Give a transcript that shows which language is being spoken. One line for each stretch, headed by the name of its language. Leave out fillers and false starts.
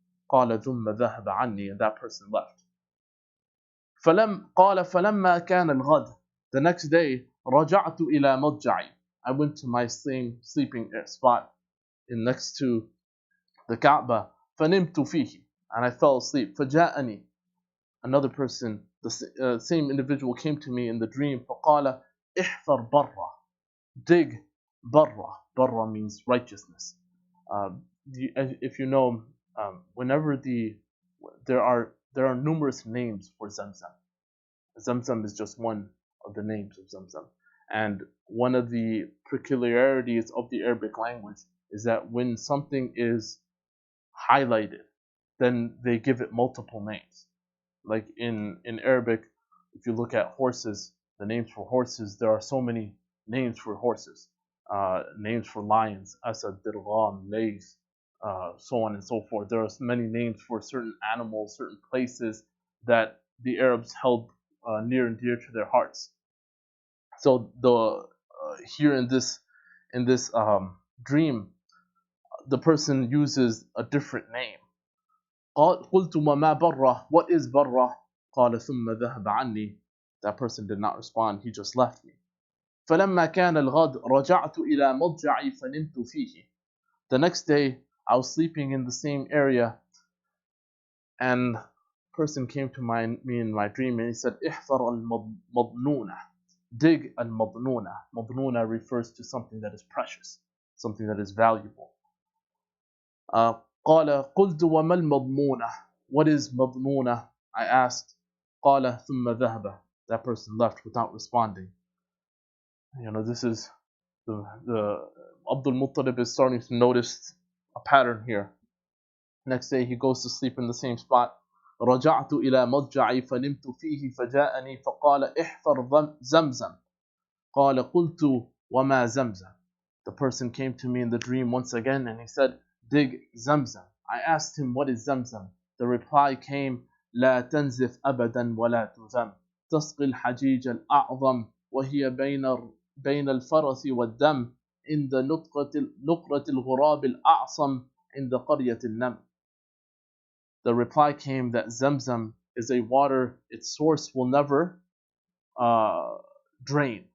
Arabic: قال ثم ذهب عني,
English: and that person left.
Arabic: فلما كان الغد,
English: the next day
Arabic: رجعت إلى مضجعي,
English: I went to my sleeping spot next to the Kaaba.
Arabic: فنمت فيه,
English: and I fell asleep.
Arabic: فجاءني,
English: another person, the same individual came to me in the dream.
Arabic: فقال احفر برا, dig برا.
English: برا means righteousness. If you know, whenever there are numerous names for Zamzam. Zamzam is just one of the names of Zamzam. And one of the peculiarities of the Arabic language is that when something is highlighted, then they give it multiple names. Like in Arabic, if you look at horses, the names for horses, there are so many names for horses. Names for lions, Asad, Dirgham, Lays, so on and so forth. There are many names for certain animals, certain places that the Arabs held near and dear to their hearts. So here in this dream, the person uses a different name.
Arabic: قلت وما برة,
English: what is
Arabic: برة? قال ثم ذهب عني.
English: That person did not respond, he just left me.
Arabic: فلما كان الغد رجعت إلى مضجعي فنمت فيه.
English: The next day, I was sleeping in the same area, and a person came to me in my dream and he said,
Arabic: احفر المضنونة,
English: dig al-madnuna. Madnuna refers to something that is precious, something that is valuable.
Arabic: قال قلت وما المضمونة,
English: what is madnuna? I asked.
Arabic: قال ثم ذهب.
English: That person left without responding. This is the Abdul Muttalib is starting to notice a pattern here. Next day he goes to sleep in the same spot.
Arabic: رجعت إلى مضجعي فنمت فيه فجاءني فقال احفر زمزم. قال قلت وما زمزم.
English: The person came to me in the dream once again and he said, dig Zamzam. I asked him, what is Zamzam? The reply came,
Arabic: لا تنزف أبدا ولا تذم, تسقي الحجيج الأعظم وهي بين الفرس والدم عند نقرة الغراب الأعصم عند قرية النمل.
English: The reply came that Zamzam is a water, its source will never drain.